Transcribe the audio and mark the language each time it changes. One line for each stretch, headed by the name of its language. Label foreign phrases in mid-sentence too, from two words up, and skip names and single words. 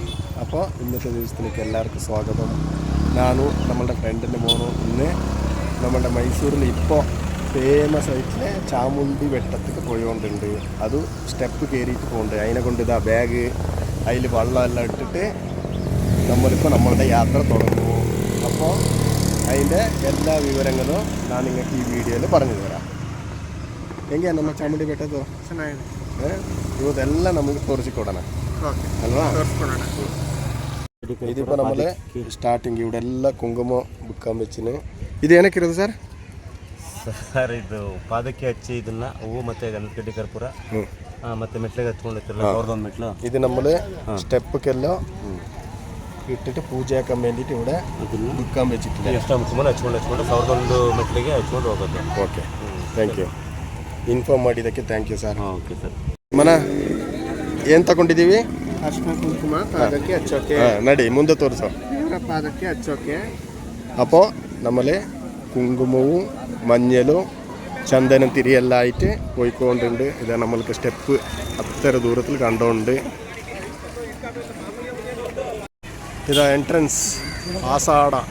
Malayalam: അപ്പോൾ ഇന്നത്തെ ദിവസത്തിലേക്ക് എല്ലാവർക്കും സ്വാഗതം. ഞാനും നമ്മളുടെ ഫ്രണ്ടിൻ്റെ മോനും ഇന്ന് നമ്മളുടെ മൈസൂരിൽ ഇപ്പോൾ ഫേമസ് ആയിട്ടുള്ള ചാമുണ്ടി വെട്ടത്തേക്ക് പോയിക്കൊണ്ടുണ്ട്. അത് സ്റ്റെപ്പ് കയറിയിട്ട് പോകുന്നുണ്ട്. അതിനെ കൊണ്ട് ഇതാ ബാഗ് അതിൽ വെള്ളമെല്ലാം ഇട്ടിട്ട് നമ്മളിപ്പോൾ നമ്മളുടെ യാത്ര തുടങ്ങുന്നു. അപ്പോൾ അതിൻ്റെ എല്ലാ വിവരങ്ങളും ഞാൻ നിങ്ങൾക്ക് ഈ വീഡിയോയിൽ പറഞ്ഞു തരാം.
Kannada: ಹೆಂಗೆ ನಮ್ಮ ಚಾಮುಂಡಿ ಬೆಟ್ಟದ್ದು ಚೆನ್ನಾಗಿದೆ. ಇವತ್ತೆಲ್ಲ ನಮಗೆ ತೋರಿಸಿಕೊಡೋಣ ಅಲ್ವಾ?
Malayalam: ഇതിപ്പോൾ നമ്മൾ
Kannada: ಸ್ಟಾರ್ಟಿಂಗ್ ഇവിടെ ಎಲ್ಲ ಕುಂಕುಮ ಬುಕ್ಕ ಮೆಚ್ಚಿನ ಇದು ಏನಕ್ಕೆ ಇರೋದು ಸರ್? ಸರ್ ಇದು ಪಾದಕ್ಕೆ ಹಚ್ಚಿ ಇದನ್ನ ಹೂವು ಮತ್ತೆ ಗಂಧಕಡ್ಡಿ ಕರ್ಪೂರ ಮತ್ತೆ ಮೆಟ್ಲಿಗೆ ಹಚ್ಕೊಂಡಿರ್ತಿರಲ್ಲ ಅವ್ರದ್ದೊಂದು ಮೆಟ್ಲು
Malayalam: ഇത് നമ്മൾ സ്റ്റെപ്പൊക്കെല്ലാം ഇട്ടിട്ട് പൂജയാക്കാൻ വേണ്ടിയിട്ട് ഇവിടെ ബുക്കാൻ വെച്ചിട്ടില്ല.
Kannada: ಎಷ್ಟು ಮುಖಮಲ್ಲಿ ಹಚ್ಕೊಂಡು ಸಾವಿರದೊಂದು ಮೆಟ್ಲಿಗೆ ಹಚ್ಕೊಂಡು ಹೋಗೋದು. ಓಕೆ,
English: thank you.
Kannada: ಇನ್ಫಾರ್ಮ್ ಮಾಡಿದ್ದಕ್ಕೆ
English: thank you
Kannada: ಸರ್. ಓಕೆ ಸರ್. ಮನ ಏನು ತಗೊಂಡಿದ್ದೀವಿ? ಅರ್ಶಿನ ಕುಂಕುಮ ಪಾದಕ್ಕೆ ಹಚ್ಚೋಕೆ. ನಡಿ ಮುಂದೆ ತೋರಿಸೋ. പാദಕ್ಕೆ ಹಚ್ಚೋಕೆ.
Malayalam: അപ്പോൾ നമ്മൾ കുങ്കുമവും മഞ്ഞളും ചന്ദനം തിരിയെല്ലാം ആയിട്ട് പോയിക്കൊണ്ടുണ്ട്. ഇതാ നമ്മൾക്ക് സ്റ്റെപ്പ് അത്ര ദൂരത്തിൽ കണ്ടുകൊണ്ട് ഇതാ എൻട്രൻസ് ആസാട.